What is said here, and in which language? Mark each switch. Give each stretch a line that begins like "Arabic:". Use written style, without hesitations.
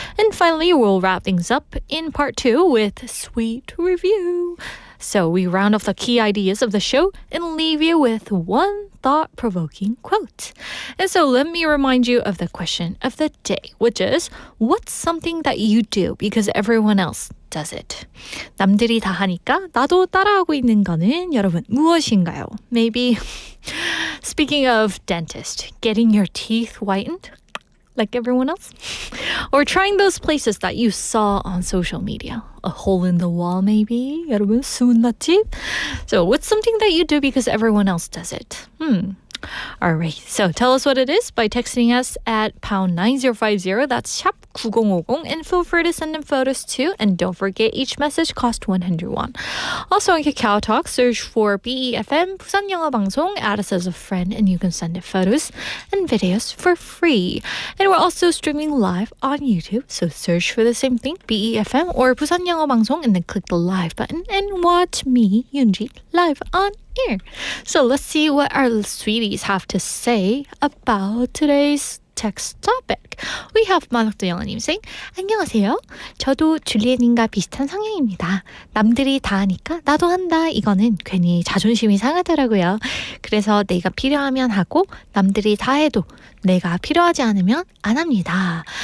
English: And finally, we'll wrap things up in part 2 with Sweet Review. So we round off the key ideas of the show and leave you with one thought-provoking quote. And so let me remind you of the question of the day, which is, what's something that you do because everyone else does it?
Korean: 남들이 다 하니까 나도 따라하고 있는 거는 여러분 무엇인가요?
English: Maybe speaking of dentist, getting your teeth whitened like everyone else? Or trying those places that you saw on social media. A hole in the wall, maybe?
Korean: 여러분, 숨은 맛집?
English: So what's something that you do because everyone else does it? All right, so tell us what it is by texting us at pound 9050. That's 샵 9050. And feel free to send in photos too. And don't forget, each message costs 100 won. Also on Kakao Talk, search for BEFM, 부산 영어 방송, add us as a friend, and you can send in photos and videos for free. And we're also streaming live on YouTube, so search for the same thing, BEFM or 부산 영어 방송, and then click the live button and watch me, Yoonji, live on air. So let's see what our sweeties have to say about today's text topic. We have 마끼아또 영어님 saying,
Korean: 안녕하세요. 저도 줄리엣님과 비슷한 성향입니다. 남들이 다 하니까 나도 한다. 이거는 괜히 자존심이 상하더라고요. 그래서 내가 필요하면 하고 남들이 다 해도 내가 필요하지 않으면 안 합니다.